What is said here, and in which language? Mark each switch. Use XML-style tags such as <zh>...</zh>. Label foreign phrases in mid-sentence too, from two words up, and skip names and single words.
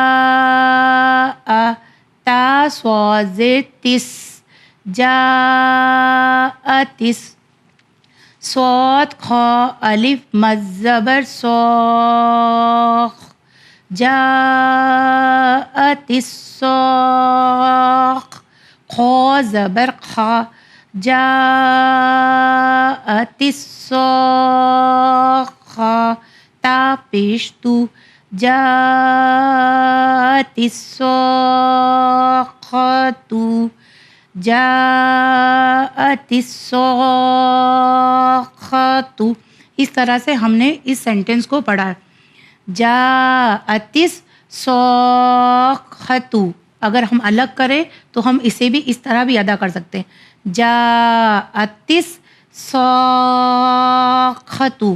<ur>تا صاد زیر تس جا تس، صاد خا الف مد زبر صاخ جا تس صاخ، خا زبر خا جا تس صاخا، تا پیش تو جا تس صاخاتو جا تس صاخاتو۔ اس طرح سے ہم نے اس سینٹنس کو پڑھا ہے جا تس صاخاتو۔ اگر ہم الگ کریں تو ہم اسے بھی اس طرح بھی ادا کر سکتے ہیں جا تس صاخاتو۔</ur>